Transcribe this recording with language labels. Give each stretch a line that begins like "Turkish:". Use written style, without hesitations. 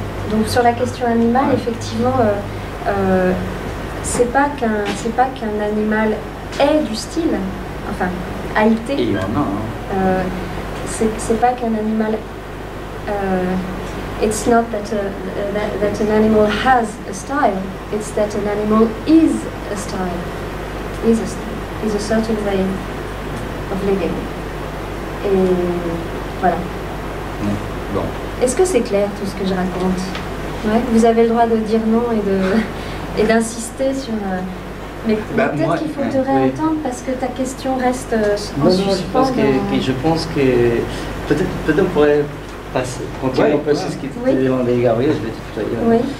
French: Donc sur la question animale, effectivement, c'est pas qu'un animal ait du style, enfin, a été. Et il y en a. C'est pas qu'un animal
English: It's not that, that an animal has a style, it's that an animal is a style, is a certain way of living.
French: Et voilà. Bon. Est-ce que c'est clair tout ce que je raconte? Ouais, vous avez le droit de dire non et d'insister sur... mais peut-être qu'il faut te réentendre parce que ta question reste en suspens. Je pense que peut-être on pourrait passer, continuer un peu sur ce qui t'était demandé, Gabriel, je vais te tutoyer.